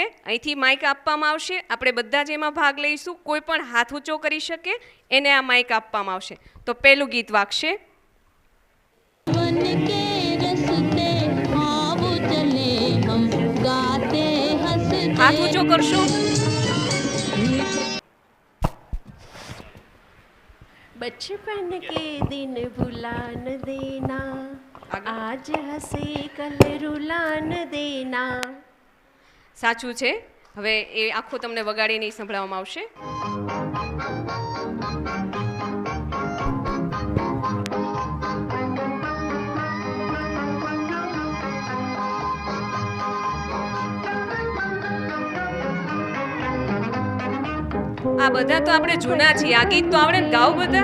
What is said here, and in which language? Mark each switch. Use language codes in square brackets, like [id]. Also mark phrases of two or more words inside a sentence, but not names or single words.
[gu] અહીંથી માઇક આપવામાં આવશે, આપણે બધા જ એમાં ભાગ લઈશું. કોઈ પણ હાથ ઊંચો કરી શકે એને આ માઇક આપવામાં આવશે. તો પહેલું ગીત વાગશે. હાથ ઊંચો કરશો. [hi] बचपन के दिन भुला न देना, आज हंसे कल रुला न देना. [gu] સાચું છે. હવે એ આખો તમને વગાડીને સંભળાવવામાં આવશે. આ બધા તો આપણે જૂના છીએ, આ ગીત તો આપણે ગાવ બધા.